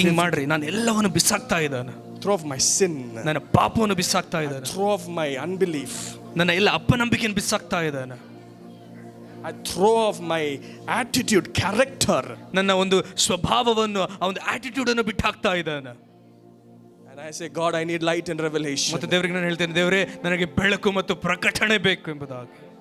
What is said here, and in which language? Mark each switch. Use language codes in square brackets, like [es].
[kn] ಹಿಂಗ್ ಮಾಡ್ರಿ, ನಾನು ಎಲ್ಲವನ್ನು ಬಿಸಾಕ್ತಾ ಇದ್ದಾನೆ. [en] Throw off my sin. [kn] ನನ್ನ ಪಾಪವನ್ನು ಬಿಸಾಕ್ತಾ ಇದ್ದಾನೆ. [en] Throw off my unbelief. [kn] ನನ್ನ ಎಲ್ಲ ಅಪನಂಬಿಕೆಯನ್ನು ಬಿಸಾಕ್ತಾ ಇದ್ದಾನೆ. [en] I throw off my attitude, character. [kn] ನನ್ನ ಒಂದು ಸ್ವಭಾವವನ್ನು, ಆ ಒಂದು ಆಟಿಟ್ಯೂಡ್ ಅನ್ನು ಬಿಟ್ಟು ಹಾಕ್ತಾ ಇದ್ದಾನೆ. [en] And I say, God, I need light and revelation. [kn] ಮತ್ತು ದೇವರಿಗೆ ನಾನು ಹೇಳ್ತೇನೆ, ದೇವರೇ ನನಗೆ ಬೆಳಕು ಮತ್ತು ಪ್ರಕಟಣೆ ಬೇಕು ಎಂಬುದಾಗಿ.